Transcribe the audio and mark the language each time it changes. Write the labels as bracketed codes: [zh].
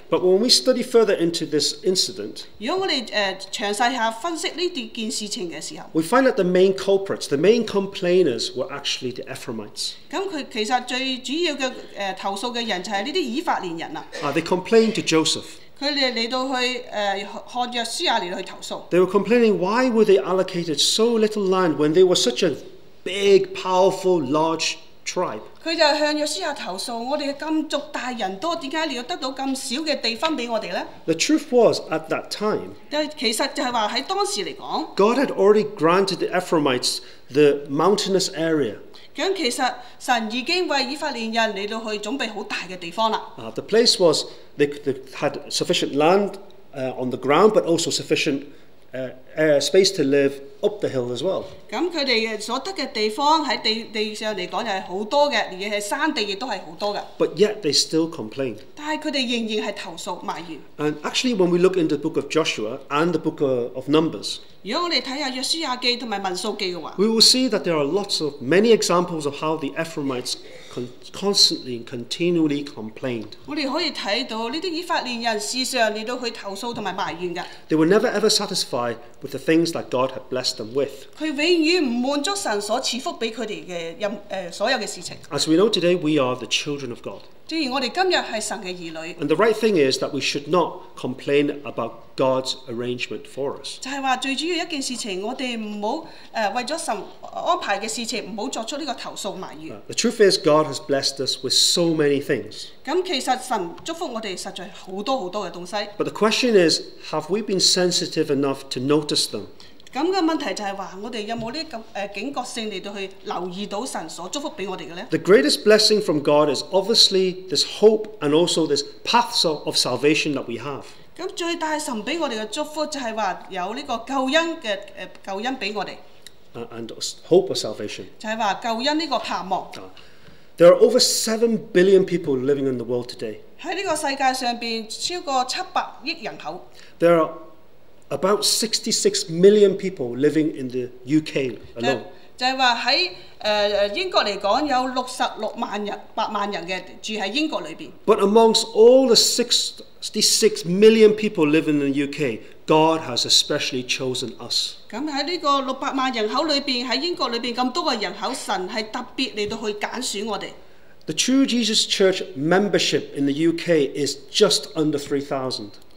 [en] But when we study further into this incident, [yue] 如果我哋詳細下分析呢件事情嘅時候， [en] we find that the main culprits, the main complainers were actually the Ephraimites. [yue] 咁佢其實最主要嘅投訴嘅人就係呢啲以法蓮人啦。 [en] They complained to Joseph. [yue] 佢哋嚟到去看約書亞嚟到去投訴。 [en] They were complaining, why were they allocated so little land when they were such a big, powerful, large tribe? [yue] 佢就向約書亞投訴，我哋嘅咁族大人多，點解你要得到咁少嘅地分俾我哋呢？ [en] The truth was, at that time, [yue] 但其實就係話喺當時嚟講 [en] God had already granted the Ephraimites the mountainous area. [yue] 咁其實神已經為以法蓮人嚟到去準備好大嘅地方啦。 [en] The place was, they had sufficient land on the ground, but also sufficient space to live up the hill as well. [yue] 咁佢哋所得嘅地方喺地上嚟講就係好多嘅，而且係山地亦都係好多嘅。 [en] But yet they still complained. [yue] 但係佢哋仍然係投訴埋怨。 [en] And actually, when we look into the book of Joshua and the book of Numbers, [yue] 如果我哋睇下約書亞記同埋民數記嘅話， [en] we will see that there are many examples of how the Ephraimites constantly and continually complained. [yue] 我哋可以睇到呢啲以法蓮人時常嚟到去投訴同埋埋怨㗎。 [en] They were never ever satisfied with the things that God had blessed them with. [yue] 佢永遠唔滿足神所賜福俾佢哋嘅所有嘅事情。 [en] As we know today, we are the children of God. [yue] 正如我哋今日係神嘅兒女， [en] And the right thing is that we should not complain about God's arrangement for us. [yue] 就係話最主要一件事情，我哋唔好為咗神安排嘅事情，唔好作出呢個投訴埋怨。 [en] The truth is, God has blessed us with so many things. [yue] 咁其實神祝福我哋實在好多好多嘅東西。 [en] But the question is, have we been sensitive enough to notice them? [yue] 咁嘅問題就係話，我哋有冇呢咁警覺性嚟到去留意到神所祝福俾我哋嘅呢？ [en] The greatest blessing from God is obviously this hope and also this paths of salvation that we have. [yue] 咁最大神俾我哋嘅祝福就係話有呢個救恩嘅救恩俾我哋。 [en] And hope of salvation. [yue] 就係話救恩呢個盼望。 [en] There are over 7 billion people living in the world today. [yue] 喺呢個世界上邊超過700億人口。 [en] There are about 66 million people living in the UK alone. [yue] 就係話喺英國嚟講有66萬人8萬人嘅住喺英國裏邊。 [en] But amongst all the 66 million people living in the UK, God has especially chosen us. [yue] 咁喺呢個600萬人口裏邊，喺英國裏邊咁多個人口，神係特別嚟到去揀選我哋。 [en] The True Jesus Church membership in the UK is just under 3,000.